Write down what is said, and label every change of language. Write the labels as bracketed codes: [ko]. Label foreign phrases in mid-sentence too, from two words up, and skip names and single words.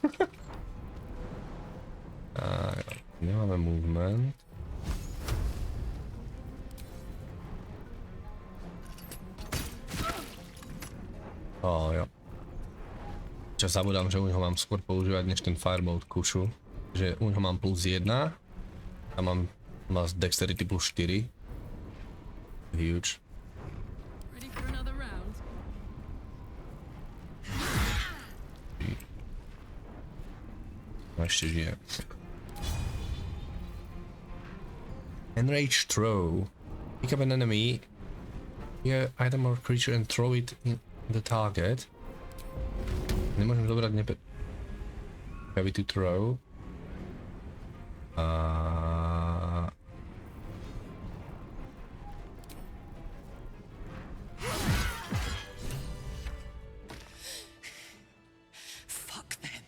[sk] Nemáme movement. Jo. Čo zabudám, že uňho mám skôr používať než ten firebolt kušu. Že uňho mám +1 a mám dexterity +4. [en] Huge. Ready for another round? [sk] No ešte žije. [en] Enraged throw. Pick up an enemy, item or creature and throw it in the target. [sk] Nemôžem zobrať [en] heavy to throw. Fuck them.